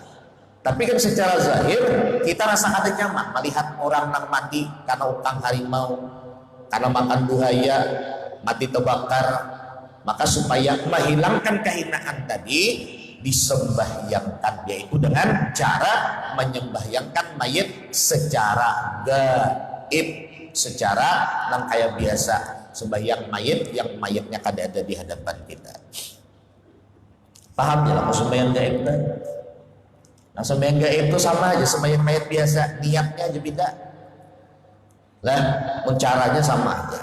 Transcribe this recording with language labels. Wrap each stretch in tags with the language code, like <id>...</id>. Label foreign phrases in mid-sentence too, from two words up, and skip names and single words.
<id>Tapi kan secara zahir kita rasa kada nyaman melihat orang nang mati karena utang harimau, karena makan buaya, mati terbakar. Maka supaya menghilangkan kehinaan tadi disembahyangkan, yaitu dengan cara menyembahyangkan mayit secara gaib, secara nang kayak biasa sembahyang mayit yang mayitnya kada ada di hadapan kita. Paham ya lah sembahyang gaib kan? Nah, sembahyang gaib itu sama aja sembahyang mayit biasa, niatnya aja beda. Lah, caranya sama aja.</id>